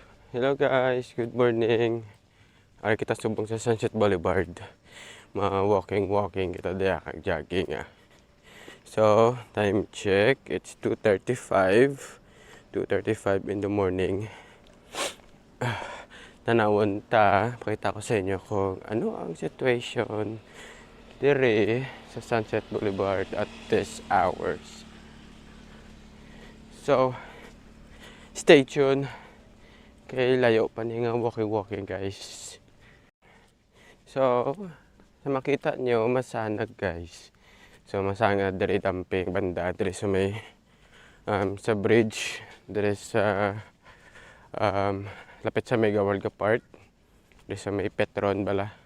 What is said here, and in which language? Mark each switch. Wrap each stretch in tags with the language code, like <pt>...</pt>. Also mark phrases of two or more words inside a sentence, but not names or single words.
<en>Hello guys, good morning.</en> <hil>Ari kita subong sa Sunset Boulevard. Walking kita diya kag jogging ah.</hil> <en>So, time check, it's 2:35. 2:35 in the morning.</en> <hil>Tanawon ta, pakita ko sa inyo kung ano ang situation dire sa Sunset Boulevard</hil> <en>at this hours. So, stay tuned.</en> <hil>Kay layo pa ni nga</hil> <en>walking guys.</en> <hil>So, sa makita nyo, masanag guys. So, masanag dari damping banda, dari sa may sa bridge, dari sa lapit sa Mega World Park, dari sa may Petron bala.</hil>